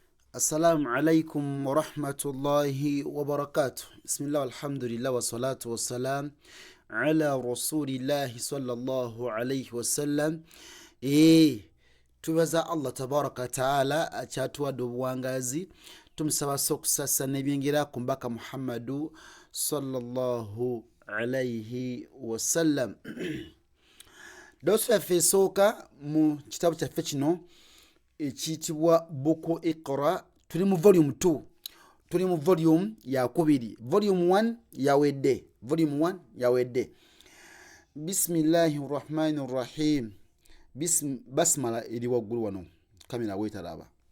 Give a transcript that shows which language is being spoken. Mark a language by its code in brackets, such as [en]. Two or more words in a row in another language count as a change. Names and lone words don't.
[ar] السلام عليكم ورحمة الله وبركاته. بسم الله والحمد لله والصلاة والسلام على رسول الله صلى الله عليه وسلم. [lg] Tubaza [ar] الله تبارك تعالى [lg] akyatuwadde obuwangazi, tumusaba okusasa n'ebyengera ku mbaka Muhammadu [ar] صلى الله عليه وسلم. [lg] Dosu yaffe esooka mu kitabu kyaffe kino ekiyitibwa Buku Iqra, tuli mu volume 2, tuli mu volume yakubiri. Volume 1 yawedde. Bismillahirrahmanirrahim. Basmala eri waggulu wano, kamera weetalaba.